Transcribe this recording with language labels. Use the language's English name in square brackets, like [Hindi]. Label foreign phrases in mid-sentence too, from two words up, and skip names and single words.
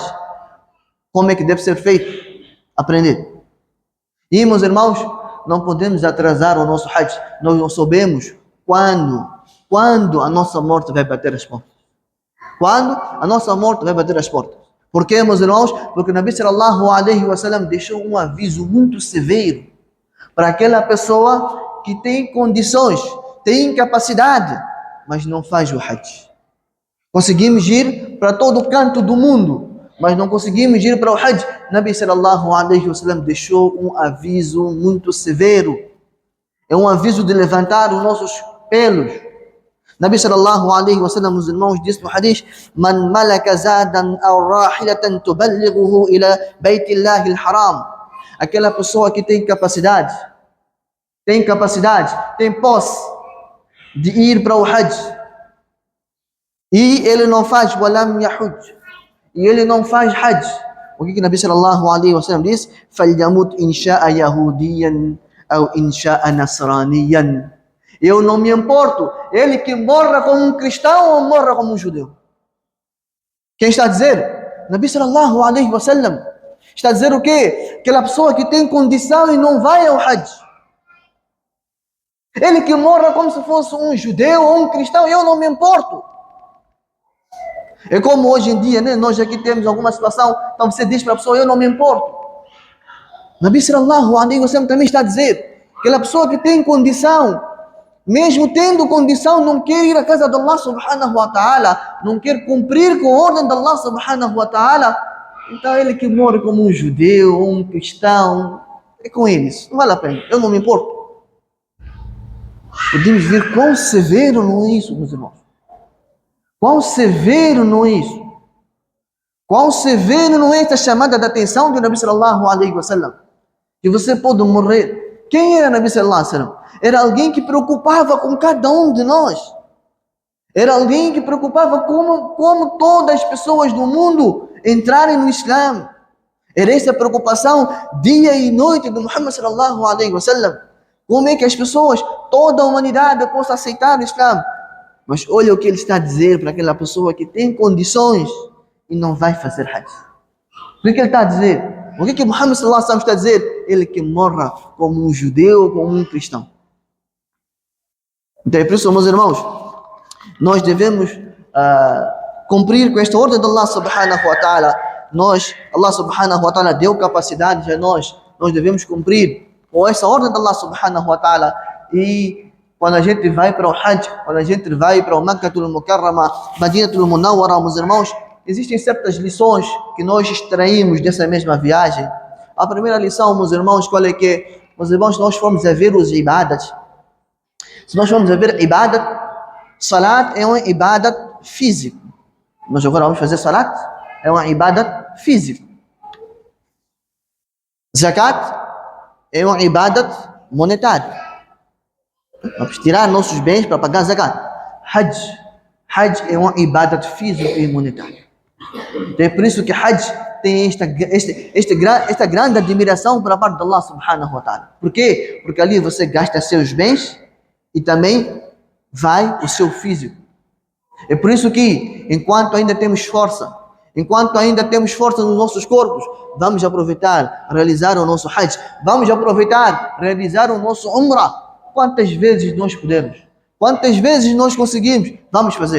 [Portuguese] Como é que deve ser feito? Aprender. E, meus irmãos, não podemos atrasar o nosso Hajj. Nós não sabemos quando a nossa morte vai bater as portas. Quando a nossa morte vai bater as portas. Por quê, meus irmãos? Porque o Nabi [Arabic] صلى الله عليه وسلم [Portuguese] deixou um aviso muito severo para aquela pessoa que tem condições, tem capacidade, mas não faz o Hajj. Conseguimos ir para todo canto do mundo, mas não conseguimos ir para o Hajj. Nabi [Arabic] صلى الله عليه وسلم [Portuguese] deixou um aviso muito severo. É um aviso de levantar os nossos pelos. [Arabic] نبي صلى الله عليه وسلم, [Portuguese] os irmãos, disse no hadith: [Arabic] من ملك زادا أو راحلة تبلغه إلى بيت الله الحرام. [Portuguese] aquela pessoa que tem capacidade, tem posse de ir para o Hajj, e ele não faz [Arabic] ولم يحج, [Portuguese] e ele não faz Hajj, o que o Nabi [Arabic] صلى الله عليه وسلم [Portuguese] diz? [Arabic] فَلْيَمُتْ إِنْ شَاءَ يَهُودِيًّا أَوْ إِنْ شَاءَ نَصْرَانِيًّا. [Portuguese] Eu não me importo, ele que morra como um cristão ou morra como um judeu. Quem está a dizer? Nabi [Arabic] صلى الله عليه وسلم [Portuguese] está a dizer o quê? Aquela pessoa que tem condição e não vai ao Hajj. Ele que morra como se fosse um judeu ou um cristão, eu não me importo. É como hoje em dia, né? Nós aqui temos alguma situação, então você diz para a pessoa, eu não me importo. Nabi [Arabic] صلى الله عليه وسلم [Portuguese] também está a dizer, aquela pessoa que tem condição, mesmo tendo condição, não quer ir à casa de Allah [Arabic] سبحانه وتعالى, [Portuguese] não quer cumprir com a ordem de Allah [Arabic] سبحانه وتعالى, [Portuguese] então ele que morre como um judeu ou um cristão, é com eles, não vale a pena, eu não me importo. Podemos ver quão severo não é isso, meus irmãos. Quão severo não é isso. Quão severo não é esta chamada de atenção do Nabi [Arabic] صلى الله عليه وسلم. [Portuguese] Que você pode morrer. Quem era Nabi [Arabic] صلى الله عليه وسلم? [Portuguese] Era alguém que preocupava com cada um de nós. Era alguém que preocupava como todas as pessoas do mundo entrarem no Islã. Era essa preocupação dia e noite do Muhammad [Arabic] صلى الله عليه وسلم. [Portuguese] Como é que as pessoas, toda a humanidade possa aceitar o Islã? Mas olha o que ele está a dizer para aquela pessoa que tem condições e não vai fazer Hajj. O que ele está a dizer? O que Muhammad [Arabic] صلى الله عليه وسلم [Portuguese] está a dizer? Ele que morra como um judeu, como um cristão. Então é por isso, meus irmãos, nós devemos cumprir com esta ordem de Allah [Arabic] سبحانه وتعالى. [Portuguese] Allah [Arabic] سبحانه وتعالى [Portuguese] deu capacidade a nós devemos cumprir com essa ordem de Allah [Arabic] سبحانه وتعالى. [Portuguese] E quando a gente vai para o Hajj, quando a gente vai para o Makkatul Mukarrama, Madinatul Munawwara, meus irmãos, existem certas lições que nós extraímos dessa mesma viagem. A primeira lição, meus irmãos, qual é que é? Meus irmãos, se nós formos a ver os ibadat, se nós formos a ver ibadat, salat é uma ibadat físico. Nós agora vamos fazer salat, é uma ibadat físico. Zakat é uma ibadat monetária. Vamos tirar nossos bens para pagar zakat. Hajj é uma ibadat física e monetária. Então é por isso que Hajj tem esta grande admiração para a parte de Allah [Arabic] سبحانه وتعالى. [Portuguese] Por quê? Porque ali você gasta seus bens e também vai o seu físico. É por isso que enquanto ainda temos força nos nossos corpos, vamos aproveitar, realizar o nosso Hajj. Vamos aproveitar, realizar o nosso Umrah. Quantas vezes nós pudermos, quantas vezes nós conseguimos, vamos fazer.